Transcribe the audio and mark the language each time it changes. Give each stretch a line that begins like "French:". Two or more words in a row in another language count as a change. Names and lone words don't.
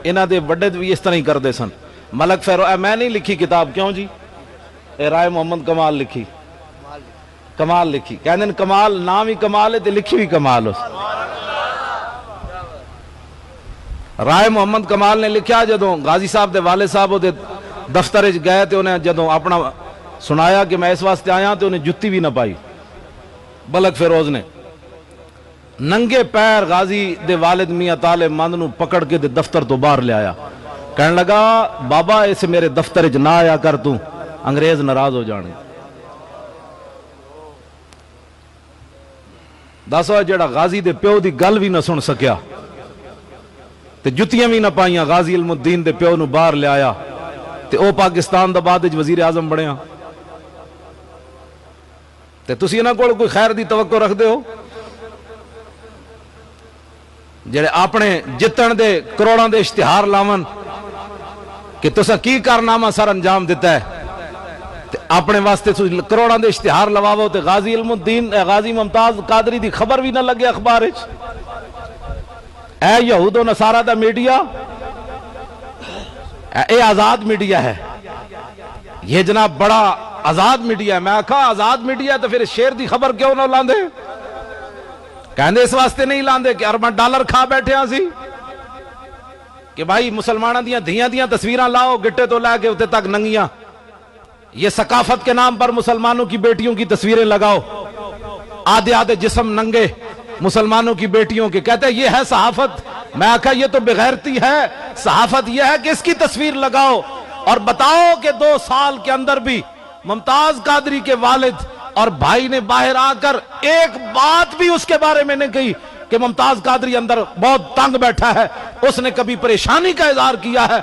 Punjabi: انہاں دے بڑے بھی اس طرح ہی کر دے سن. ملک فیروز میں نہیں لکھی کتاب, کیوں جی اے رائے محمد کمال لکھی, کمال لکھی. کہندے ہیں کمال نام ہی کمال ہے تے لکھی بھی کمال ہو. رائے محمد کمال نے لکھیا جدوں غازی صاحب دے والد صاحب دے دفتر وچ گئے تے انہیں جدوں اپنا سنایا کہ میں اس واسطے آیا تے انہیں جتی بھی نہ پائی. ملک فیروز نے ننگے پیر غازی دے والد میاں طالب مند نو پکڑ کے دے دفتر تو باہر لے آیا. کہنے لگا بابا اسے میرے دفتر وچ نہ آیا کر, تو انگریز ناراض ہو جانے. دسو جیڑا غازی دے پیو دی گل بھی نہ سن سکیا تے جتیاں بھی نہ پائیاں, غازی علم الدین دے پیو نو باہر لے آیا تے او پاکستان دا بعد وچ وزیر اعظم بنیا. تے تسی انہاں کول کوئی خیر دی توقع رکھ دے ہو جڑے اپنے جتن دے کروڑاں دے اشتہار لاون کہ تساں کی کارنامہ سر انجام دیتا ہے تے اپنے واسطے کروڑاں دے اشتہار لواو تے غازی علم الدین غازی ممتاز قادری دی خبر بھی نہ لگے اخبار وچ. اے یہود و نصارہ دا میڈیا اے آزاد میڈیا ہے, یہ جناب بڑا آزاد میڈیا ہے. میں کہا آزاد میڈیا ہے تو پھر شیر دی خبر کیوں نہ لاندے؟ کہندے اس واسطے نہیں لاندے کہ ارباں ڈالر کھا بیٹھے ہاں سی کہ بھائی مسلمانوں دیاں دھیاں دیاں تصویراں لاؤ گٹے تو لے کے اتنے تک ننگیاں,
Urdu: یہ ثقافت کے نام پر مسلمانوں کی بیٹیوں کی تصویریں لگاؤ, آدھے آدھے جسم ننگے مسلمانوں کی بیٹیوں کے. کہتے ہیں یہ ہے صحافت. میں کہا یہ تو بغیرتی ہے. صحافت یہ ہے کہ اس کی تصویر لگاؤ اور بتاؤ کہ 2 سال کے اندر بھی ممتاز قادری کے والد اور بھائی نے باہر آ کر ایک بات بھی اس کے بارے میں نہیں کہی کہ ممتاز قادری اندر بہت تنگ بیٹھا ہے, اس نے کبھی پریشانی کا اظہار کیا ہے.